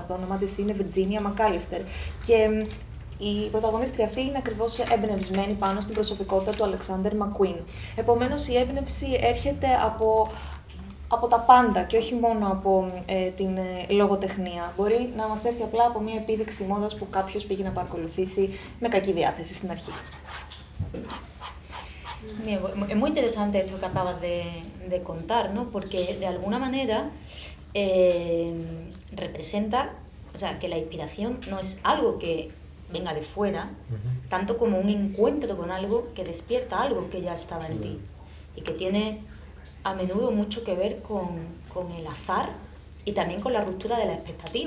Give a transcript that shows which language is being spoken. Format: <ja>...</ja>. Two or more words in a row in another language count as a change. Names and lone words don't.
<el>Το όνομά της είναι Virginia McAllister. Και η πρωταγωνίστρια αυτή είναι ακριβώς εμπνευσμένη πάνω στην προσωπικότητα του Alexander McQueen. Επομένως, η έμπνευση έρχεται από τα πάντα και όχι μόνο από την λογοτεχνία. Μπορεί να μας έρθει απλά από μια επίδειξη μόδας που κάποιος πήγε να παρακολουθήσει με κακή διάθεση στην αρχή.</el> <es>Es muy interesante esto que acabas de contar, ¿no? Porque de alguna manera representa, o sea, que la inspiración no es algo que venga de fuera, tanto como un encuentro con algo que despierta algo que ya estaba en ti y que tiene a menudo mucho que ver con el azar y también con la ruptura de la expectativa.</es>